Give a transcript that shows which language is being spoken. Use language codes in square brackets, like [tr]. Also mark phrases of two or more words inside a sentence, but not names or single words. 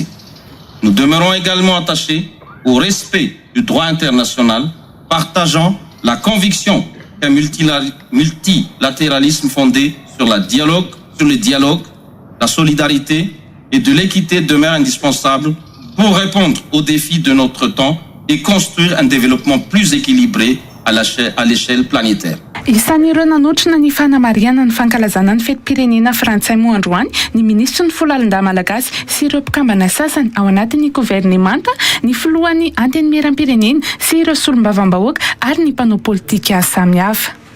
[fr] Nous demeurons également attachés au respect du droit international, partageant la conviction qu'un multilatéralisme fondé sur le dialogue, la solidarité et de l'équité demeure indispensable pour répondre aux défis de notre temps et construire un développement plus équilibré à l'échelle planétaire. [mg] Isan'ireo nanotrona ny fanamariana ny fankalazana ny fetim-pirenena frantsay moa androany ny ministre ny Foloalindahy malagasy sy ireo mpikambana sasany ao anatin'ny governemanta ny filohan'ny antenimiram-pirenena sy ireo solombavam-bahoaka ary ny mpanao politika samihafa.